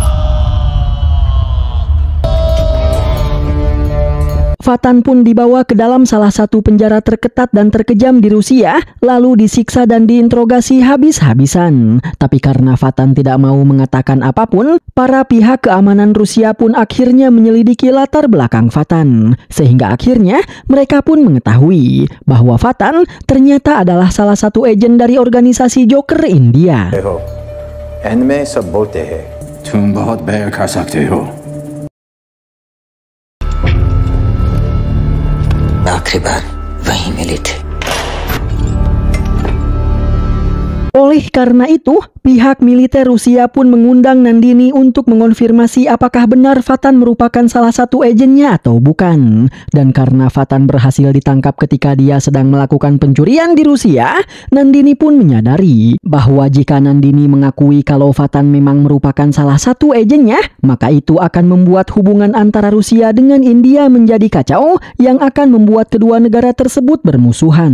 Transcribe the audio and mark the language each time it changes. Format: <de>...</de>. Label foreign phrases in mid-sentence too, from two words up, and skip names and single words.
<id>Fatan pun dibawa ke dalam salah satu penjara terketat dan terkejam di Rusia, lalu disiksa dan diinterogasi habis-habisan. Tapi karena Fatan tidak mau mengatakan apapun, para pihak keamanan Rusia pun akhirnya menyelidiki latar belakang Fatan. Sehingga akhirnya mereka pun mengetahui bahwa Fatan ternyata adalah salah satu agen dari organisasi Joker India.</id> <hi>आखिरी बार वहीं मिली थी।</hi> <id>Oleh karena itu, pihak militer Rusia pun mengundang Nandini untuk mengonfirmasi apakah benar Fatan merupakan salah satu agennya atau bukan. Dan karena Fatan berhasil ditangkap ketika dia sedang melakukan pencurian di Rusia, Nandini pun menyadari bahwa jika Nandini mengakui kalau Fatan memang merupakan salah satu agennya, maka itu akan membuat hubungan antara Rusia dengan India menjadi kacau yang akan membuat kedua negara tersebut bermusuhan.</id>